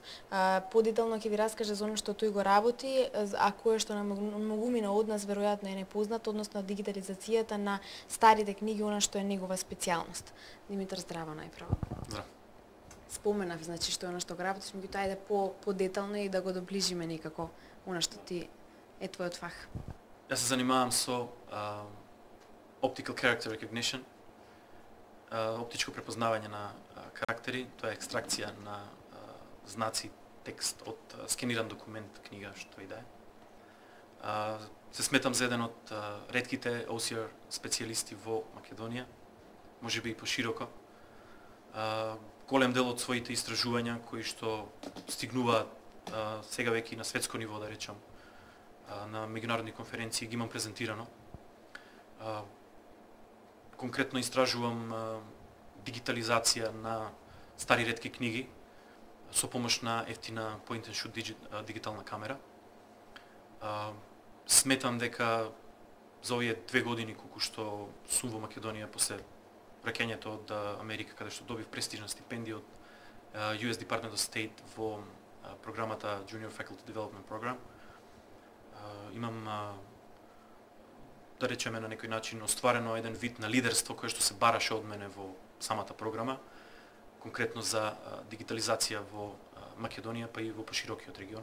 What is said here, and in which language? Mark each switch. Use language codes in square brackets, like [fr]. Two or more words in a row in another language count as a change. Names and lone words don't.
[mk] Подетално ќе ви раскаже за оно што тој го работи, а кое што на многумина од нас веројатно е непознато, односно дигитализацијата на старите книги, она што е негова специјалност. Димитар, здраво најпрво. Здраво. Споменав, значи, што е оно што го работиш, меѓутоа ајде по-детално и да го доближиме некако оно што ти е твојот фах. Јас се занимавам со [en] optical character recognition, [mk] оптичко препознавање на карактери, тоа е екстракција на знаци, текст од скениран документ, книга, што и да е. Се сметам за еден од ретките OCR специјалисти во Македонија, можеби и пошироко. Голем дел од своите истражувања кои што стигнуваат сега веќе на светско ниво, да речам, на меѓународни конференции ги имам презентирано. Конкретно истражувам дигитализација на стари ретки книги со помош на ефтина [en] point and shoot [mk] дигитална камера. Сметам дека за овие 2 години колку што сум во Македонија после враќањето од Америка, каде што добив престижна стипендија од US Department of State во програмата Junior Faculty Development Program, имам, да речеме на некој начин, остварено еден вид на лидерство кое што се бараше од мене во самата програма, конкретно за дигитализација во Македонија, па и во поширокиот регион.